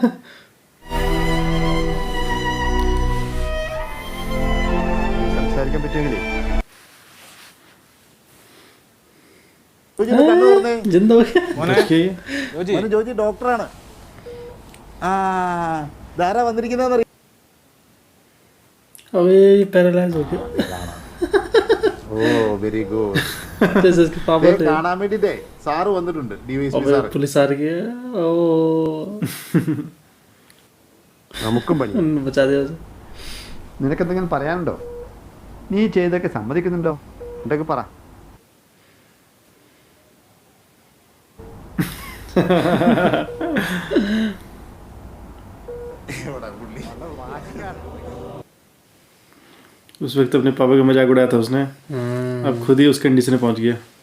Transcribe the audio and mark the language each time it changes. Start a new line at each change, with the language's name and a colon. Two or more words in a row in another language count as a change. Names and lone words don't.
Malayalam: സംസാരിക്കാൻ പറ്റുമെങ്കിലേ കണ്ണു തുറന്നേ.
Hindi: जिंदा हो गया। देखिए
Malayalam: മോനെ ജോജി ഡോക്ടറാണ്. ആ ധാരാ വന്നിരിക്കുന്നറിയ.
Hindi: अबे ये पैरालाइज हो गया।
English: Oh very good.
Hindi: जैसे इसके पापा थे।
Malayalam: കാണാൻ വേണ്ടിട്ടേ സാറ് വന്നിട്ടുണ്ട്. ഡിവൈഎസ്പി
Hindi: अबे
Malayalam: സാറ്.
Hindi: पुलिस आ रही है। ओ
Malayalam: നമുക്കും പണി.
Hindi: बचा दिया उसे।
Malayalam: നിനക്ക് എന്തെങ്കിലും പറയാനുണ്ടോ? നീ ചെയ്തൊക്കെ സമ്മതിക്കുന്നുണ്ടോ? എന്തൊക്കെ പറ.
Hindi: उस वक्त अपने पापा का मजाक उड़ाया था उसने। अब खुद ही उस कंडीशन में पहुंच गया।